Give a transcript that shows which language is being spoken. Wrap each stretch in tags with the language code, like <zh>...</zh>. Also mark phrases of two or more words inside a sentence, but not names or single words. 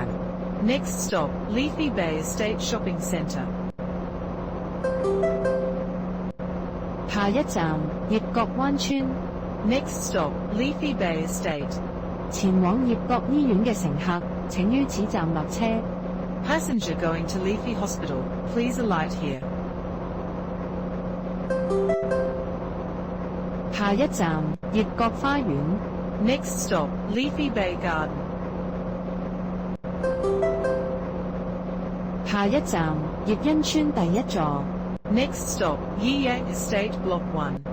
<en>Next stop, Leafy Bay Estate Shopping Centre.</en> <yue>下一站，葉角灣村。</yue> <en>Next stop, Leafy Bay Estate.</en> <yue>前往葉角醫院嘅乘客，請於此站落車。</yue> <en>Passenger going to Leafy Hospital, please alight here.</en> <yue>下一站，葉角花園。</yue> <en>Next stop, Leafy Bay Garden.</en> <yue>下一站，葉欣村第一座。</yue> <en>Next stop, Yiyang Estate Block 1.</en>